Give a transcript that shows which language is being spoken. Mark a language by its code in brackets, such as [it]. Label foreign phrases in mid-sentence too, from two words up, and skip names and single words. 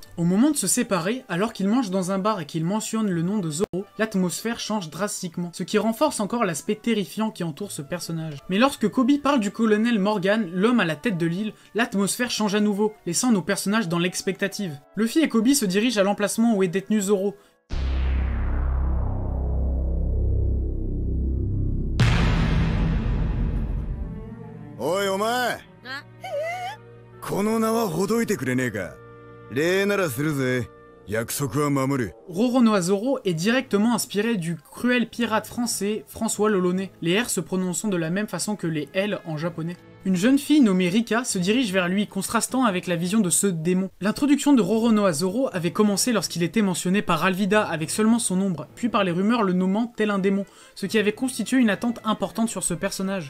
[fr] Au moment de se séparer, alors qu'ils mangent dans un bar et qu'ils mentionnent le nom de Zoro, l'atmosphère change drastiquement, ce qui renforce encore l'aspect terrifiant qui entoure ce personnage. Mais lorsque Kobe parle du colonel Morgan, l'homme à la tête de l'île, l'atmosphère change à nouveau, laissant nos personnages dans l'expectative. Luffy et Kobe se dirigent à l'emplacement où est détenu Zoro. [ja] おい、お前! この名はほどいてくれねえか。礼ならするぜ。約束は守る。 [fr] Roronoa Zoro est directement inspiré du cruel pirate français François Lolonais, les R se prononçant de la même façon que les L en japonais. Une jeune fille nommée Rika se dirige vers lui, contrastant avec la vision de ce démon. L'introduction de Roronoa Zoro avait commencé lorsqu'il était mentionné par Alvida avec seulement son ombre, puis par les rumeurs le nommant tel un démon, ce qui avait constitué une attente importante sur ce personnage.